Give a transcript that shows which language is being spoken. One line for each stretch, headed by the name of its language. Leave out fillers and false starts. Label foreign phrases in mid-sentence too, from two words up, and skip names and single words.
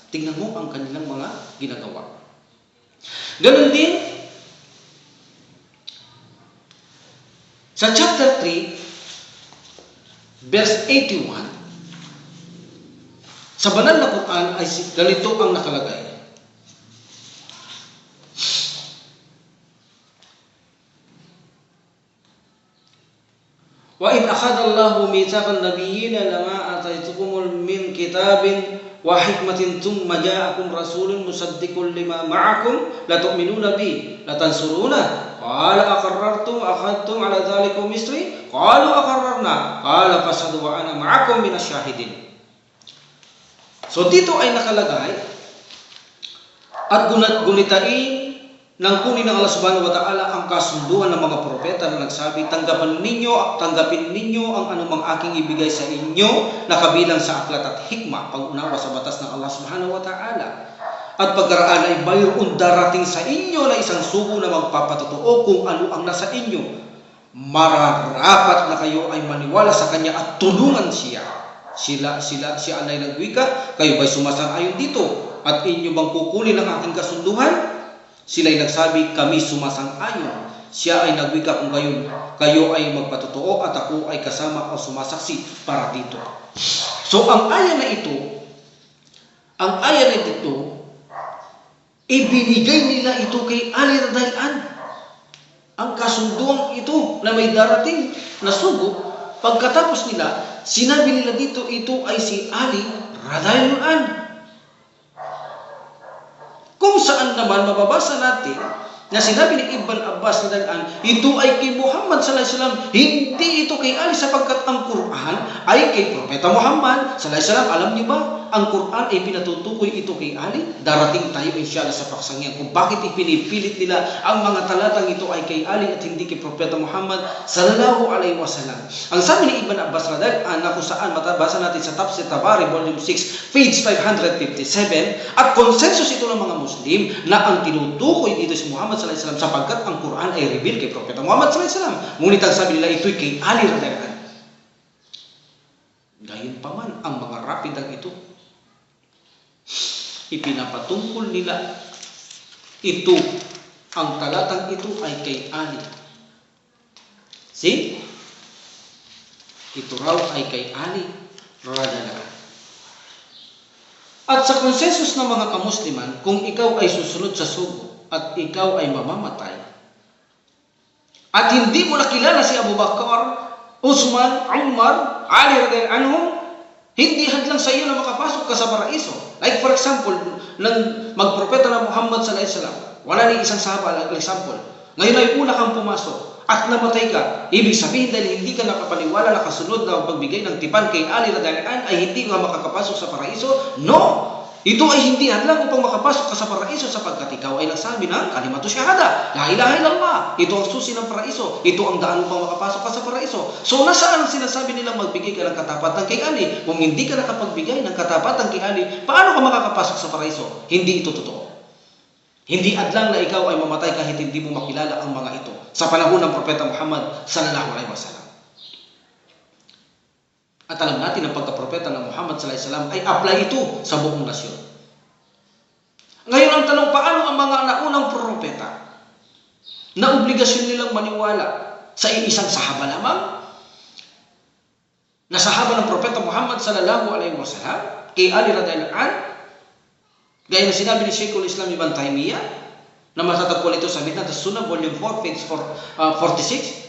Filipino: Tingnan mo ang kanilang mga ginagawa. Ganon din, sa chapter 3, verse 81, sa banal na Quran ay ganito ang nakalagay.
Arabic: وَإِذْ أَخَذَ اللَّهُ مِيثَاقَ النَّبِيِّينَ لَمَا آتَيْتُكُمْ مِنْ كِتَابٍ وَحِكْمَةٍ ثُمَّ جَاءَكُمْ رَسُولٌ مُصَدِّقٌ لِمَا مَعَكُمْ لَتُؤْمِنُونَ بِهِ لَتَنْصُرُونَهُ قَالَ أَقَرَّرْتُمْ أَخَذْتُمْ عَلَى ذَلِكُمْ إِصْرِي قَالُوا أَقَرَّرْنَا قَالَ فَاشْهَدُوا وَأَنَا مَعَكُمْ مِنَ الشَّاهِدِينَ.
Filipino: So dito ay nakalagay at gunitain nang kunin ng Allah
Arabic: سبحانه وتعالى
Filipino: ang kasunduan ng mga propeta na nagsabi, tanggapin ninyo ang anumang aking ibigay sa inyo na kabilang sa aklat at hikmah, pag-unawa sa batas ng Allah
Arabic: سبحانه وتعالى.
Filipino: At pagkaraan ay mayroon darating sa inyo na isang sugo na magpapatotoo kung ano ang nasa inyo. Mararapat na kayo ay maniwala sa kanya at tulungan siya. Siya alay nagwika, kayo ba'y sumasang-ayon dito? At inyo bang kukunin ang aking kasunduhan? Sila'y nagsabi, kami sumasang-ayon. Siya ay nagwika kung kayo ay magpatotoo at ako ay kasama o sumasaksi para dito. So ang aya na ito, ibinigay nila ito kay Ali
Arabic: رضي الله عنه.
Filipino: Ang kasunduan ito na may darating na sugo, pagkatapos nila, sinabi nila dito, ito ay si Ali
Arabic: رضي الله عنه.
Filipino: Kung saan naman mababasa natin na sinabi ni Ibn Abbas
Arabic: رضي الله عنه,
Filipino: ito ay kay Muhammad
Arabic: صلى الله عليه وسلم,
Filipino: hindi ito kay Ali, sapagkat ang Quran ay kay Propeta Muhammad
Arabic: صلى الله عليه وسلم.
Filipino: Alam niyo ba, ang Quran ay pinatutukoy ito kay Ali? Darating tayo inshallah sa paksangyan kung bakit ipinipilit nila ang mga talatang ito ay kay Ali at hindi kay Propeta Muhammad
Arabic: صلى الله عليه وسلم.
Filipino: Ang sabi ni Ibn Abbas
Arabic: رضي الله عنه,
Filipino: na kung saan matabasa natin sa Tafsir Tabari volume 6 page 557, at konsensus ito ng mga Muslim na ang tinutukoy dito si Muhammad
Arabic: صلى الله عليه وسلم
Filipino: sapagkat ang Quran ay reveal kay Propeta Muhammad
Arabic: صلى الله عليه وسلم.
Filipino: Ngunit ang sabi nila ito'y kay Ali
Arabic: رضي الله عنه.
Filipino: Gayunpaman ang mga rapidang ito, ipinapatungkol nila ito, ang talatang ito ay kay Ali. See? Ito raw ay kay Ali
Arabic: رضي الله عنه.
Filipino: At sa konsensus ng mga kamusliman, kung ikaw ay susunod sa sugo at ikaw ay mamamatay at hindi mo nakilala si Abu Bakar, Uthman, Umar, Ali
Arabic: رضي الله عنهم,
Filipino: hindi hadlang sa iyo na makapasok ka sa paraiso.
English: Like for example,
Filipino: nang magpropeta na Muhammad
Arabic: صلى الله عليه وسلم,
Filipino: wala ni isang sahaba, example, ngayon ay una kang pumasok at namatay ka. Ibig sabihin dahil hindi ka nakapaniwala, nakasunod na pagbigay ng tipan kay Ali
Arabic: رضي الله عنه,
Filipino: ay hindi nga makakapasok sa paraiso? No! Ito ay hindi hadlang upang makapasok ka sa paraiso sapagkat ikaw ay nagsabi ng
Arabic: كلمة الشهادة لا إله إلا الله.
Filipino: Ito ang susi ng paraiso. Ito ang daan upang makapasok ka sa paraiso. So nasaan ang sinasabi nilang magbigay ka ng katapatan kay Ali? Kung hindi ka nakapagbigay ng katapatan kay Ali, paano ka makakapasok sa paraiso? Hindi ito totoo. Hindi hadlang na ikaw ay mamatay kahit hindi mo makilala ang mga ito sa panahon ng Propeta Muhammad
Arabic: صلى الله عليه وسلم.
Filipino: At alam natin ang pagkapropeta ng Muhammad
Arabic: صلى الله عليه وسلم
Filipino: ay apply ito sa buong nasyon. Ngayon ang tanong, paano ang mga naunang propeta na obligasyon nilang maniwala sa isang sahaba lamang? Na sahaba ng Propeta Muhammad
Arabic: صلى الله عليه وسلم,
Filipino: kay Ali
Arabic: رضي الله عنه,
Filipino: gaya na sinabi ni Sheikhul Islam Ibn Taymiyyah, na matatagpuan ito sa Minhaj as-Sunnah volume 4 page 46.